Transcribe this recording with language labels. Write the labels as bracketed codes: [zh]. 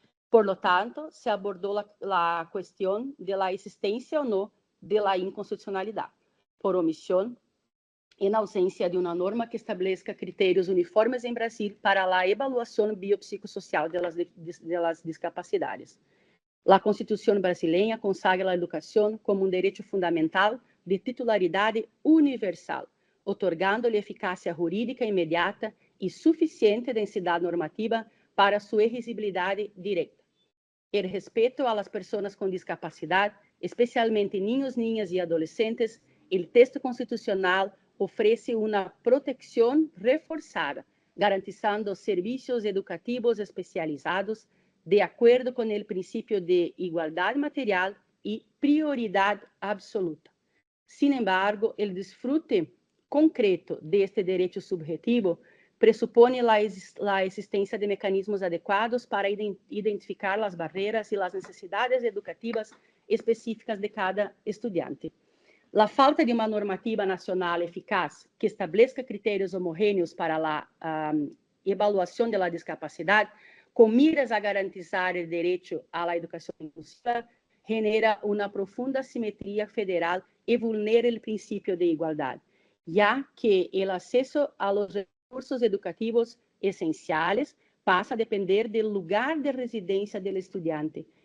[es] Por lo tanto, [pt] se abordou a questão de la existência ou não de la inconstitucionalidade, por omissão, em ausência de uma norma que estabeleça critérios uniformes em Brasil para a evaluação biopsicosocial de las discapacidades. A Constituição brasileira consagra a educação como um direito fundamental de titularidade universal, otorgando-lhe eficácia jurídica imediata e suficiente densidade normativa para sua exigibilidade direta. [es] El respeto a las personas con discapacidad, especialmente niños, niñas y adolescentes, el texto constitucional ofrece una protección reforzada, garantizando servicios educativos especializados de acuerdo con el principio de igualdad material y prioridad absoluta. Sin embargo, el disfrute concreto de este derecho subjetivo presupone la existencia de mecanismos adecuados para identificar las barreras y las necesidades educativas específicas de cada estudiante. La falta de [pt] uma normativa nacional eficaz que estabeleça critérios homogêneos para a evaluação da discapacidade, com miras a garantizar o direito à educação inclusiva, genera uma profunda assimetria federal e vulnera o princípio de igualdade, já que o acesso a los recursos educativos essenciais passa a depender do lugar de residência do estudante.